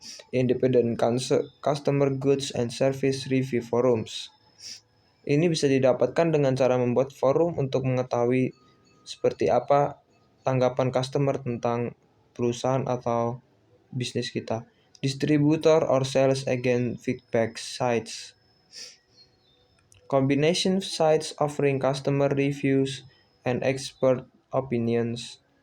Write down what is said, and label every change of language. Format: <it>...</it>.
<en>Independent Customer Goods and Service Review Forums.</en> <id>Ini bisa didapatkan dengan cara membuat forum untuk mengetahui seperti apa tanggapan customer tentang perusahaan atau bisnis kita.</id> <en>Distributor or sales agent feedback sites. Combination sites offering customer reviews and expert opinions.</en>